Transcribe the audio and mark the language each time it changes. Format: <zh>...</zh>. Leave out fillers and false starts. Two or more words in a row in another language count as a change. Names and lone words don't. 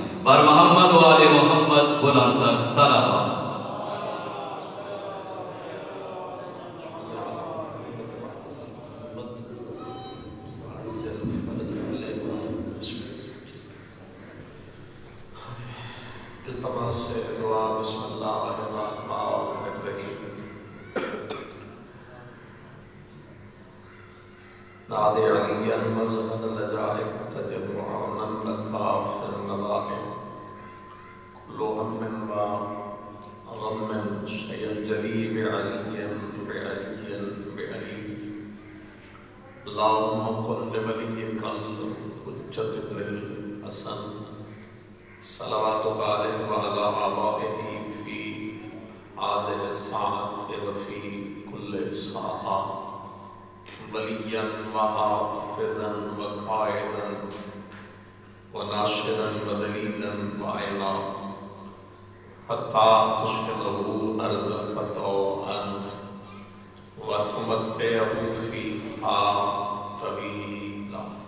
<ur>بر محمد و آل محمد بلند تر صلوات۔ سے دعا</ur> <ar>بسم اللہ الرحمن الرحیم۔ نادِ علیاً مزمن لجائب تجد معاونا لکا فی النوائب کل ہم و غم سیجری بعلی بعلی بعلی اللہم قل لولیک الحجت ابن الحسن صلواتک علیہ وعلی آبائہ فی هذه الساعة وفی کل ساعة ولیاً وحافظاً وقائداً وناشراً ودلیلاً وعینا حتی تشکلہ ارضک طوعاً وتمتعہ فیہا طویلا۔</ar>